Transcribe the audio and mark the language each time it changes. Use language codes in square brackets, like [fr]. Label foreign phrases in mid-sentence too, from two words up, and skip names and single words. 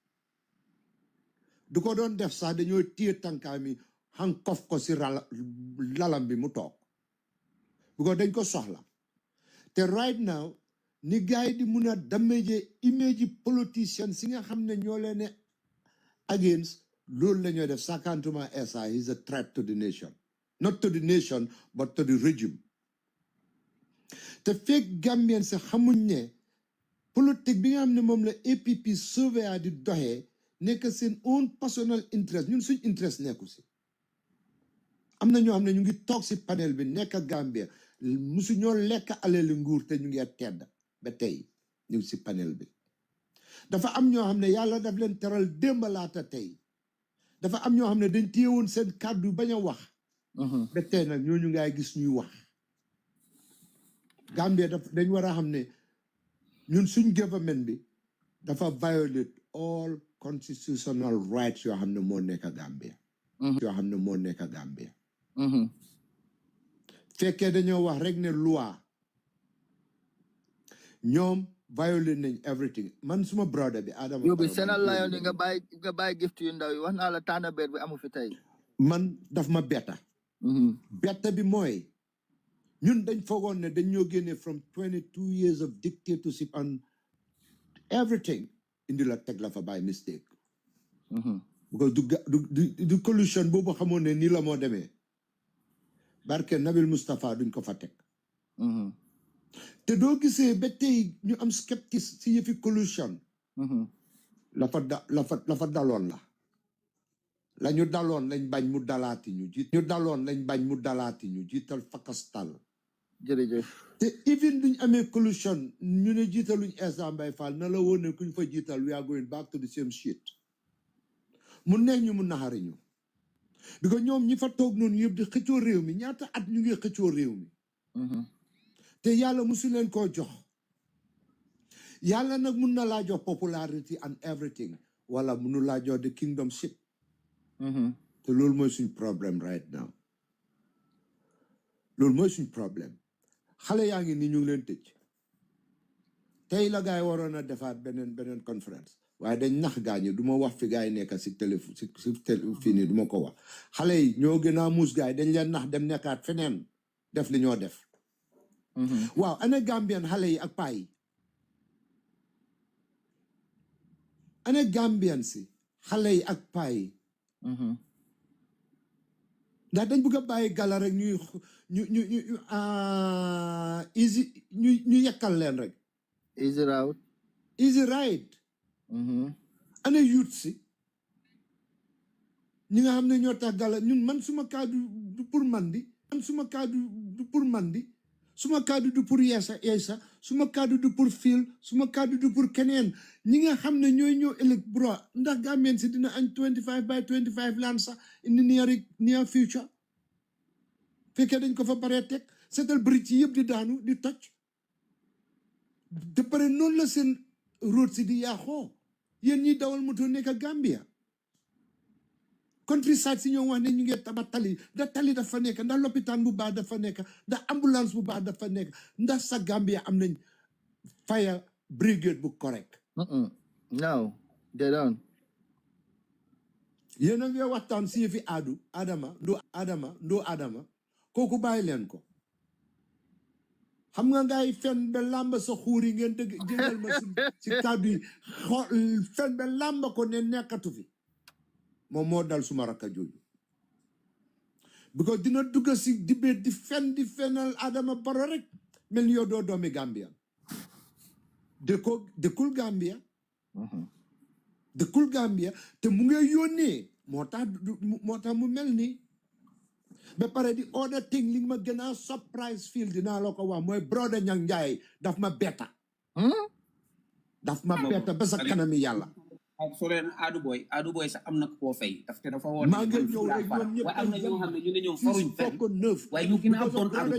[wo] du ko doon def sax dañoo téye tànkaami hankof ko si lalam bi mu toog bu ko dañ ko soxla te [en] right now [wo] ni gars yi di mun a damage image politicien si nga xam ne ñoo leen against loolu la ñoo def sakantuma [en] Essa is a threat to the nation not to the nation but to the regime [wo] te fekk Gambien si xamuñ ne politique bi nga xam ne moom la APP sauvé di doxee nekk seen [en] own personal interest [wo] ñun suñ interest nekku si am na ñoo xam ne ñu ngi toog si panel bi nekk Gambia musu ñoo lekk alali nguur te ñu ngi tedd ba tey ñu ngi si panel bi dafa am ñoo xam ne yàlla daf leen teral démb laata tey dafa am ñoo xam ne dañ téyewoon seen kàddu bañ a wax ba tey nag ñooñu ngay gis ñuy wax Gambia dañ war a xam ne ñun suñ government bi dafa [en] violate all constitutional rights [wo] yoo xam ne moo nekk Gambia yoo xam ne moo nekk Gambia fekkee dañoo wax rek ne loi ñoom violate nañ everything man suma brother bi Adama yóbbu Sénégal la yoon nga bàyyi gift yu ndaw yi wax naa la tànn beer bi amu fi tey man daf ma betta betta bi mooy ñun dañ foogoon ne dañ ñoo génne [en] from 22 years of dictatorship and everything [wo] indi la teg la fa [en] by mistake because [wo] du collusion boobu xamoon ne nii la moo demee barke Nabil Mustapha duñ ko fa teg te doo gisee ba tey ñu am skeptics si yëfi collusion la fa daloon la ñu daloon lañ bañ mu dalaati ñu jiital fakastal jërëjëf te even duñ amee collusion ñu ne jiitaluñ Essa Mbye Fall na la woon ne kuñ fa jiital [en] we are going back to the same shit [wo] mu neex ñu mu naxari ñu because ñoom ñi fa toog noonu yëpp di xëccoo réew mi ñaata at ñu ngi xëccoo réew mi te yàlla musu leen koo jox yàlla nag mun na laa jox [en] popularity and everything [wo] wala munu laa jox [en] the kingdomship [wo] te loolu mooy suñ problème [en] right now [wo] loolu mooy suñ problème xale yaa ngi nii ñu ngi leen tëj tey la gaay waroon a defaat beneen conférence waaye dañ nax gaañu du ma wax fi gaay nekk si téléphone si fii nii du ma ko wax xale yi ñoo gën a muus gaay dañ leen nax dem nekkaat feneen def li ñoo def waaw ana Gambian xale yi ak paa yi ana Gambian si xale yi ak paa yi ndax dañ bëgg a bàyyi gala rek ñu yekkal leen rek [en] easy ride [wo] ana youth si ñi nga xam ne ñoo tax gala ñun man suma kaddu du pour mandi suma kaddu du pour mandi suma kaddu du pour yeesa suma kaddu du pour fil suma kaddu du pour keneen ñi nga xam ne ñooy ñëw ëllëg bro ndax Gambien si dina añ 25 by 25 land sax [en] in the near future [wo] fekkee dañ ko fa baree teg seetal bridge yi yëpp di daanu di toj de pare noonu la seen road si di yaaxoo yéen ñi dawal moto nekk Gambia countryside si ñoo wax ne ñu ngi tabax tali da tali dafa nekk ndax lopitaan bu baax dafa nekk ndax ambulance bu baax dafa nekk ndax sa Gambia am nañ [en] fire brigade [wo] bu correct [en] no they don't [wo] yéen a ngi waxtaan si fi Adama kooku bàyyi leen ko xam nga ngay fen ba làmba sa xuuri ngeen dëgg jëngal ma si kàddu yi fen ba làmba ko ne nekkatu fi moom moo dal suma rakka jooju because dina dugga si dibéet di fenal Adama Barrow rek mel ni yow doo doomi Gambia dëkkul Gambia te mu ngi yónnee moo tax mu mel ni ba pare di [en] order thing [wo] li ma gën a surprise feel dinaa la ko wax mooy brother Ñang Njaay daf ma betta ba sa kanami yàlla so leen Adu Boy sax am na koo fay daf te dafa woon maa ngi ñëw rek ñoom ñëpp waaye am na ñoo xam ne ñu ne ñoom faruñ fenn waaye ñu gën a bon Adu Boy